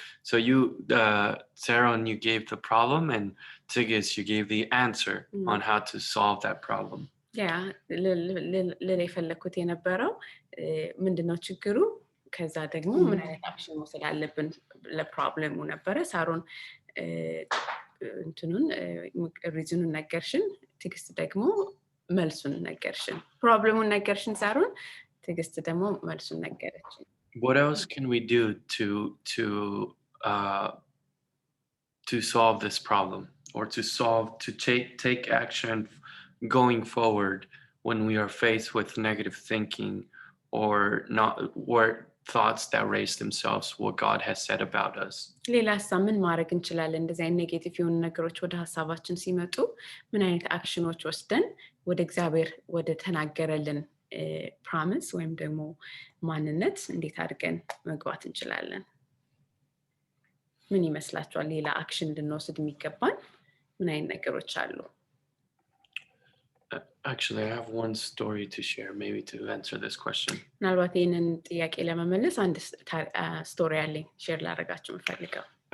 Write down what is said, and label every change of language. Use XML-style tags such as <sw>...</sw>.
<en>So you, Sarah, you gave the problem, and Tigis, you gave the answer on how to solve that problem.</en> <am>Yeah, ለሌላ የፈለኩት የነበረው ምንድነው ችግሩ ከዛ ደግሞ ምን አይነት አክሽን መውሰድ አለብን ለፕሮብሌሙ ነበረ ሳሮን እንትኑን ሪዝኑን ነገርሽን ትግስት ደግሞ መልሱን ነገርሽን ፕሮብሌሙን ነገርሽን ሳሮን ትግስት ደግሞ መልሱን ነገረችን</am> <en>What else can we do to solve this problem or to take action going forward when we are faced with negative thinking or not or thoughts that raise themselves what God has said about us?</en> <am>ሌላ ምን ማድረግ እንችላለን እንደዚህ አይነት ኔጌቲቭ የሆኑ ነገሮች ወደ ሐሳባችን ሲመጡ ምን አይነት አክሽኖች ወስደን ወደ እግዚአብሔር ወደ ተናገረልን ፕሮሚስ ወይም ደግሞ ማንነት እንዴት አድርገን መግባት እንችላለን ምን ይመስላችኋል ሌላ አክሽን ልንወስድ የሚገባን ምን አይነት ነገሮች አሉ</am> <en>Actually, I have one story to share, maybe to answer this question.</en> <am>ምናልባት ይህንን ጥያቄ ለመመለስ አንድ ስቶሪ አለኝ ሼር ላደርጋችሁ የምፈልገው</am>